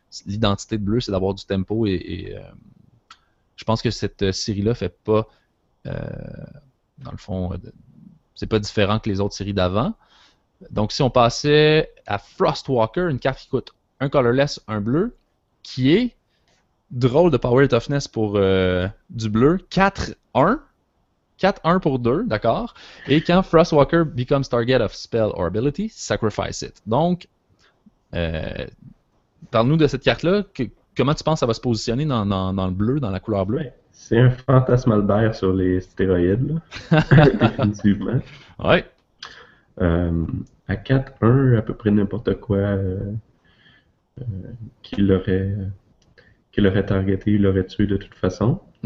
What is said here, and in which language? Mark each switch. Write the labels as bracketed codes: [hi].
[fr] L'identité de bleu, c'est d'avoir du tempo et je pense que cette série-là fait pas dans le fond, c'est pas différent que les autres séries d'avant. Donc, si on passait à Frostwalker, une carte qui coûte un colorless, un bleu, qui est drôle de Power et Toughness pour du bleu, 4-1. 4-1 pour 2, d'accord. Et quand [en] Frostwalker becomes target of spell or ability, sacrifice it. [fr] Donc, parle-nous de cette carte-là. Comment tu penses que ça va se positionner dans le bleu, dans la couleur bleue? C'est un fantasme Albert sur les stéroïdes, là. Définitivement. Ouais. À 4-1, à peu près n'importe quoi qui l'aurait targeté, il l'aurait tué de toute façon.